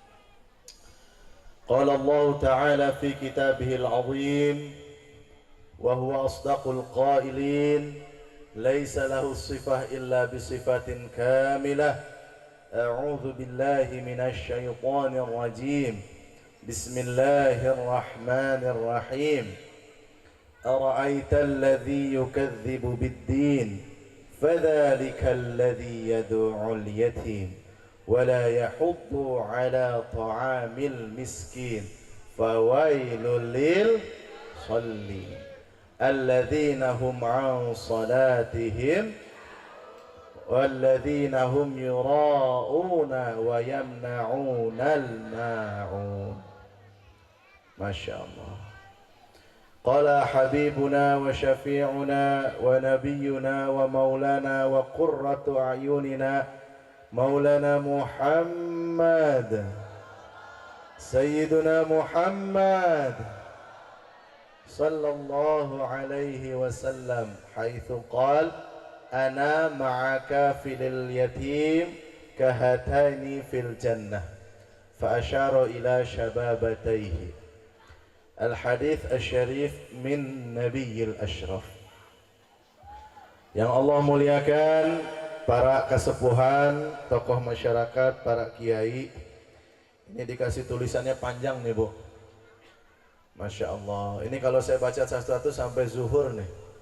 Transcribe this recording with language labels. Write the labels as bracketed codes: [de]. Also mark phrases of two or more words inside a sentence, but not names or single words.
[ar] قال الله تعالى في كتابه العظيم وهو أصدق القائلين ليس له صفة إلا بصفة كاملة. أعوذ بالله من الشيطان الرجيم. Bismillahirrahmanirrahim. أرأيت الذي يكذب بالدين فذلك الذي يدع اليتيم ولا يحض على طعام المسكين فويل للمصلين الذين هم عن صلاتهم والذين هم يراءون ويمنعون الماعون. ما شاء الله. قال حبيبنا وشفيعنا ونبينا ومولانا وقرة أعيننا مولانا محمد سيدنا محمد صلى الله عليه وسلم حيث قال أنا معك في اليتيم كهاتين في الجنة فأشار إلى سبابتيه. الحديث الشريف من النبي الأشرف. [id] Yang Allah muliakan para kesepuhan, tokoh masyarakat, para kiai. Ini dikasih tulisannya panjang nih, Bu. [ar] ما شاء الله. [id] Ini kalau saya baca satu-satu sampai zuhur nih.